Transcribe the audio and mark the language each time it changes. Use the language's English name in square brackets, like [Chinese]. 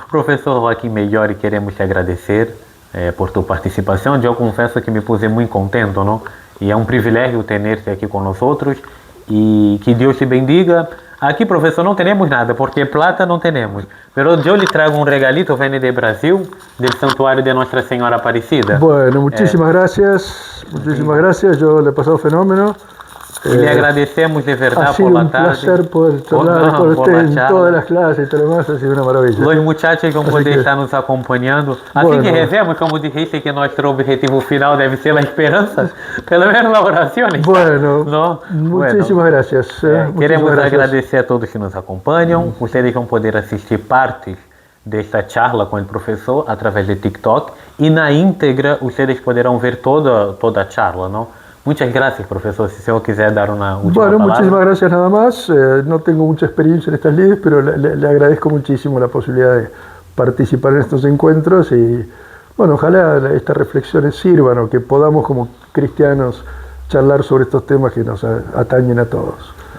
[Portuguese] Professor Joaquim Megliori, queremos te agradecer por tu participação. Eu confesso que me puse muito contento, não? E é um privilégio ter-te aqui com nós outros, e que Deus te bendiga. Aqui, professor, não temos nada, porque plata não temos. Mas eu lhe trago um regalito, vem de Brasil, do Santuário de Nossa Senhora Aparecida. [Spanish] Bueno, muchísimas gracias. Muchísimas gracias. Yo le he pasado fenómeno. Y le agradecemos de verdad por la tarde. Ha sido un placer poder charlar con usted en todas las clases y todo lo demás, ha sido una maravilla. Los muchachos [Portuguese] vão poder estar nos acompanhando. Assim que rezemos, [Spanish] como dijiste que nuestro objetivo final debe ser la esperanza, [Portuguese] pelo menos [Spanish] la oración. Bueno, ¿no? Muchísimas gracias. [Portuguese] Queremos agradecer a todos que nos acompanham. Ustedes vão poder assistir partes desta charla com o professor através de TikTok e na íntegra ustedes poderão ver toda a charla, não? [Spanish] Muchas gracias, profesor. Si se quiser dar una última palabra. Muchísimas gracias nada más. No tengo mucha experiencia en estas lides, pero le agradezco muchísimo la posibilidad de participar en estos encuentros y, bueno, ojalá estas reflexiones sirvan o que podamos como cristianos charlar sobre estos temas que nos atañen a todos.